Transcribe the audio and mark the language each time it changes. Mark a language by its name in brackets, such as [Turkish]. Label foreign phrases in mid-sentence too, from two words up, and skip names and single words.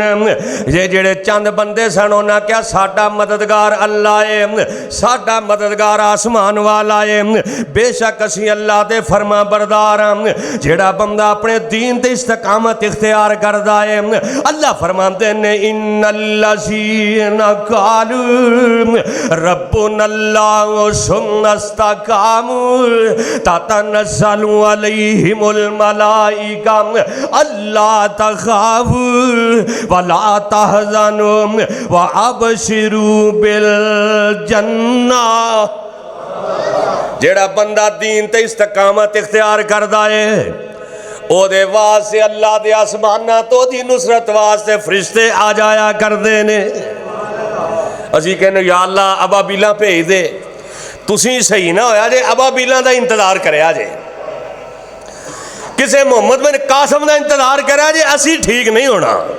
[Punjabi] یہ جیہڑے چند بندے سن انہیں کیا ساڈا مددگار اللہ ہے، ساڈا مددگار آسمان والا ہے، بے شک اسی اللہ دے فرما بردار ہاں. جیہڑا بندہ اپنے دین تے استقامت اختیار کردا ہے، اللہ فرماتے نے [Arabic] إن الذين قالوا ربنا الله ثم استقاموا تتنزل عليهم الملائكة ألا تخافوا ولا تحزنوا و أبشروا بالجنة. [Punjabi] جیہڑا بندہ دین تے استقامت اختیار کردا ہے، اودے واسطے اللہ دے آسماناں تو دی نصرت واسطے فرشتے آ جایا کردے نے. اسی کہنے یا اللہ ابابیلا بھیج دے، تسی صحیح نا ہویا جے ابابیلا کا انتظار کریا جے، کسے محمد بن قاسم کا انتظار کریا جے، اسی ٹھیک نہیں ہونا.